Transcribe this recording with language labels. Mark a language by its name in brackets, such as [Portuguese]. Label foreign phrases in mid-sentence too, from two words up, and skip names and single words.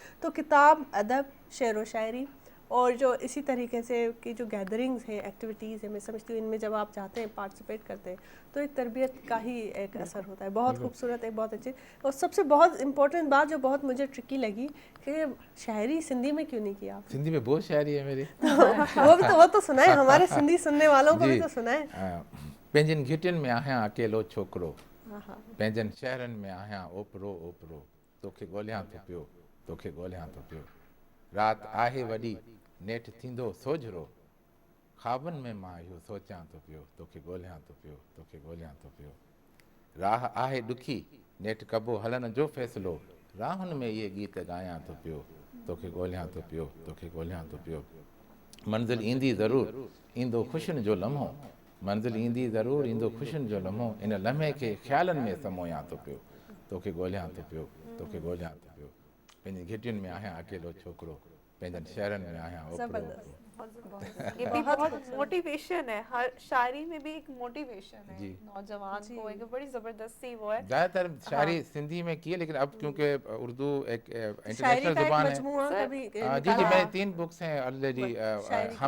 [Urdu] تو کتاب, ادب, شعر و شاعری اور جو اسی طریقے سے کی جو گیدرنگز ہیں, ایکٹیویٹیز ہیں, میں سمجھتی ہوں ان میں جب آپ جاتے ہیں, پارٹیسپیٹ کرتے ہیں, تو ایک تربیت کا ہی ایک اثر ہوتا ہے. بہت خوبصورت ہے, بہت اچھی. اور سب سے بہت امپورٹنٹ بات جو بہت مجھے ٹرکی لگی کہ شاعری سندھی میں کیوں نہیں کیا آپ؟ سندھی میں بہت شاعری ہے میری. وہ تو سنائے, ہمارے سندھی سننے والوں کو بھی تو سنائے. [Sindhi] پنجن گھٹن میں آहियां اکیلو छोकिरो, पंहिंजनि शहरनि में आहियां ओपरो ओपरो, तोखे ॻोल्हियां थो पियो, तोखे ॻोल्हियां थो पियो. राति आहे वॾी, नेठि थींदो सोझरो, ख़्वाबनि में मां इहो सोचियां थो पियो, तोखे ॻोल्हियां थो पियो, तोखे ॻोल्हियां थो पियो. राह आहे ॾुखी, नेठि कबो हलण जो फ़ैसिलो, राहुनि में इहे गीत ॻायां थो पियो, तोखे ॻोल्हियां थो पियो, तोखे ॻोल्हियां थो पियो. मंज़िल ईंदी ज़रूरु, ईंदो ख़ुशियुनि जो लम्हो, मंज़िल ईंदी ज़रूरु, ईंदो ख़ुशियुनि जो लम्हो, इन लम्हे खे ख़्यालनि में समोयां थो पियो, तोखे ॻोल्हियां थो पियो, तोखे ॻोल्हियां थो पियो. पंहिंजी घिटियुनि में आहियां अकेलो छोकिरो, पंहिंजनि शहरनि में आहियां ओपिरो। [Urdu] ज़बरदस्त। یہ بھی بہت موٹیویشن ہے، ہر شاعری میں بھی ایک موٹیویشن ہے जी। نوجوان کو، ایک بڑی زبردست سی وہ ہے. زیادہ تر شاعری سندھی میں کی ہے، لیکن اب کیونکہ اردو ایک शायरी इंटरनेशनल کا ایک زبان ہے. मजमूआ सर, कभी جی جی, निकाला? میری 3 بکس ہیں آلریڈی شاعری کی.